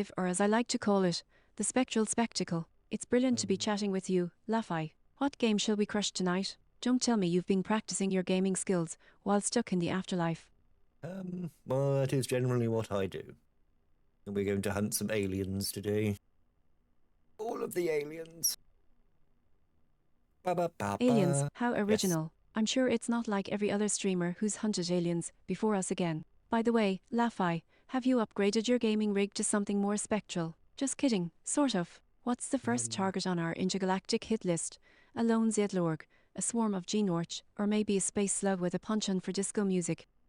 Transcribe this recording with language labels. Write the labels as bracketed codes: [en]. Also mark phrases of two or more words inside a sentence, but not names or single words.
[en] live, or as I like to call it, the spectral spectacle. It's brilliant to be chatting with you, Lafai. What game shall we crush tonight? Don't tell me you've been practicing your gaming skills while stuck in the afterlife. Well, that is generally what I do. And we're going to hunt some aliens today. All of the aliens. Ba ba ba Aliens, ba. how Yes. original. I'm sure it's not like every other streamer who's hunted aliens before us again. By the way, Lafai, have you upgraded your gaming rig to something more spectral? Just kidding, sort of. What's the first target on our intergalactic hit list? A lone Zedlorg, a swarm of Genorch, or maybe a space slug with a punch-on for disco music?